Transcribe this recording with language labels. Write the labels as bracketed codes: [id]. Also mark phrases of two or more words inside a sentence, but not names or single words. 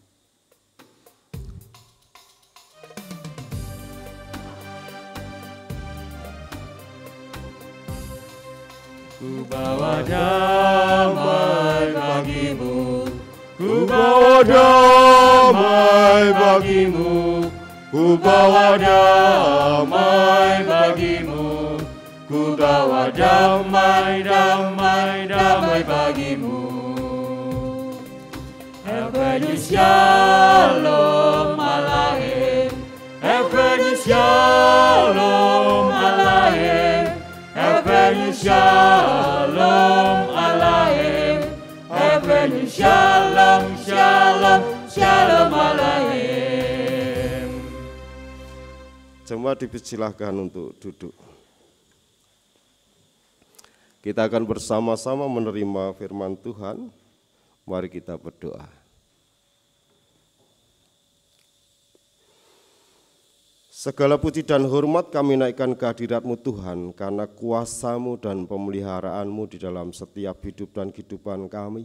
[id] Ku bawa damai bagimu, ku bawa damai bagimu, ku bawa damai bagimu, ku bawa damai, damai, damai bagimu. [he] הבאנו שלום עליכם, הבאנו שלום עליכם, הבאנו שלום עליכם, הבאנו שלום, שלום, שלום עליכם. [id] Jemaat dipersilahkan untuk duduk. Kita akan bersama-sama menerima firman Tuhan. Mari kita berdoa. Segala puji dan hormat kami naikkan kehadirat-Mu Tuhan, karena kuasa-Mu dan pemeliharaanmu di dalam setiap hidup dan kehidupan kami.